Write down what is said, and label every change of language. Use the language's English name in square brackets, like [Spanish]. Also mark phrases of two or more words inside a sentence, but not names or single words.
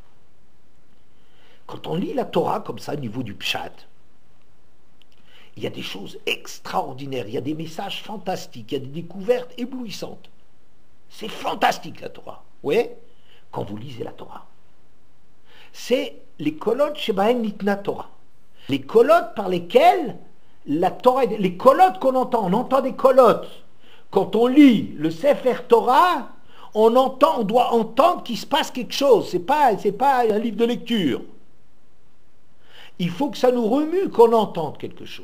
[French] Quand on lit la Torah comme ça, au niveau du pshat, il y a des choses extraordinaires, il y a des messages fantastiques, il y a des découvertes éblouissantes. C'est fantastique la Torah. Vous voyez? Quand vous lisez la Torah. C'est les [Hebrew] קולות שבהם ניתנה תורה. [French] Les kolot par lesquels la Torah, les kolot qu'on entend, on entend des kolot. Quand on lit le Sefer Torah, on doit entendre qu'il se passe quelque chose. C'est pas un livre de lecture. Il faut que ça nous remue, qu'on entende quelque chose.